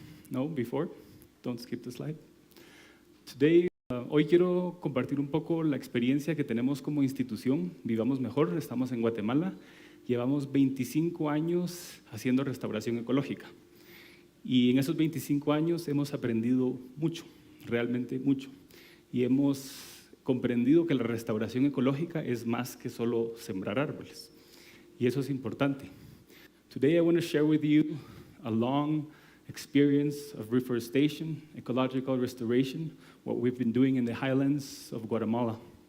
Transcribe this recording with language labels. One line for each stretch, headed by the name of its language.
English: No, before, don't skip the slide.
Spanish: Today, hoy quiero compartir un poco la experiencia que tenemos como institución. Vivamos Mejor, estamos en Guatemala, llevamos 25 años haciendo restauración ecológica. Y en esos 25 años hemos aprendido mucho, realmente mucho. Y hemos comprendido que la restauración ecológica es más que solo sembrar árboles. Y eso es importante.
English: Today I want to share with you a long experience of reforestation, ecological restoration, what we've been doing in the highlands of Guatemala.